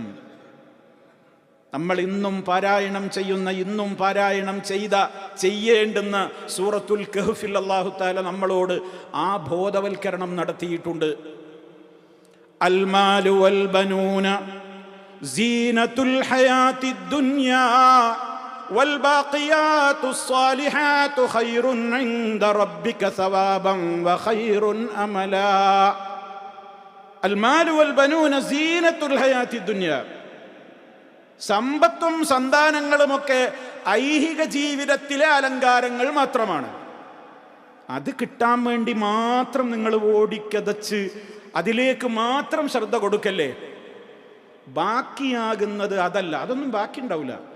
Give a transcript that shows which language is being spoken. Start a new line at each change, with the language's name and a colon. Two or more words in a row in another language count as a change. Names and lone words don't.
Malayalam: നമ്മൾ ഇന്നും പാരായണം ചെയ്യുന്ന, ഇന്നും പാരായണം ചെയ്യേണ്ടുന്ന സൂറത്തുൽ കഹ്ഫിൽ
Arabic: الله تعالى
Malayalam: നമ്മളോട് ആ ബോധവൽക്കരണം നടത്തിയിട്ടുണ്ട്.
Arabic: المال والبنون زينة الحياة الدنيا والباقيات الصالحات خير عند ربك ثوابا وخير أملا. المال والبنون زينة الحياة الدنيا.
Malayalam: സമ്പത്തും സന്താനങ്ങളുമൊക്കെ ഐഹിക ജീവിതത്തിലെ അലങ്കാരങ്ങൾ മാത്രമാണ്. അത് കിട്ടാൻ വേണ്ടി മാത്രം നിങ്ങൾ ഓടിക്കതച്ച് അതിലേക്ക് മാത്രം ശ്രദ്ധ കൊടുക്കല്ലേ. ബാക്കിയാകുന്നത് അതല്ല, അതൊന്നും ബാക്കി ഉണ്ടാവില്ല.